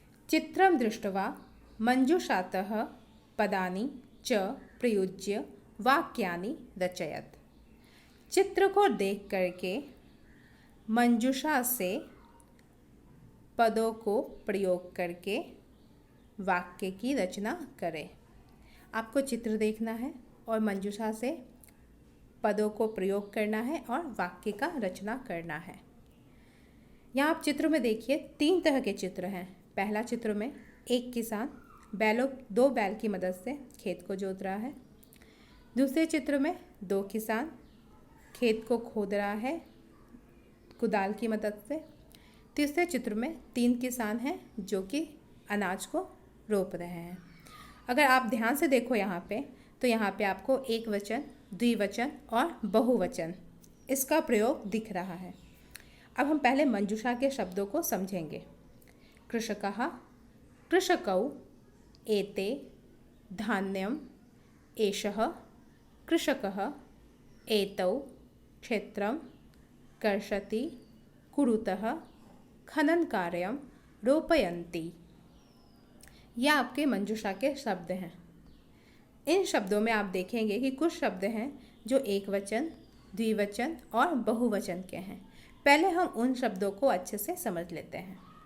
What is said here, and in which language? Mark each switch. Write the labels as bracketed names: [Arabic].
[Sanskrit] चित्रं दृष्ट्वा मंजुषातः पदानि च प्रयुज्य वाक्यानि रचयत। [Hindi] चित्र को देख करके मंजुषा से पदों को प्रयोग करके वाक्य की रचना करें। आपको चित्र देखना है और मंजुषा से पदों को प्रयोग करना है और वाक्य का रचना करना है। यहाँ आप चित्र में देखिए 3 तरह के चित्र हैं। पहला चित्र में एक किसान दो बैल की मदद से खेत को जोत रहा है। दूसरे चित्र में 2 किसान खेत को खोद रहा है कुदाल की मदद से। तीसरे चित्र में 3 किसान हैं जो कि अनाज को रोप रहे हैं। अगर आप ध्यान से देखो यहाँ पे, तो यहाँ पे आपको एक वचन, द्विवचन और बहुवचन इसका प्रयोग दिख रहा है। अब हम पहले मंजुषा के शब्दों को समझेंगे। [Sanskrit] कृषकः, कृषकौ, एते, धान्यम, एषः, कृषकः, एतौ, क्षेत्रं, कर्षति, कुरुतः, खनन कार्यं, रोपयन्ति। [Hindi] यह आपके मंजुषा के शब्द हैं। इन शब्दों में आप देखेंगे कि कुछ शब्द हैं जो एक वचन, द्विवचन और बहुवचन के हैं। पहले हम उन शब्दों को अच्छे से समझ लेते हैं।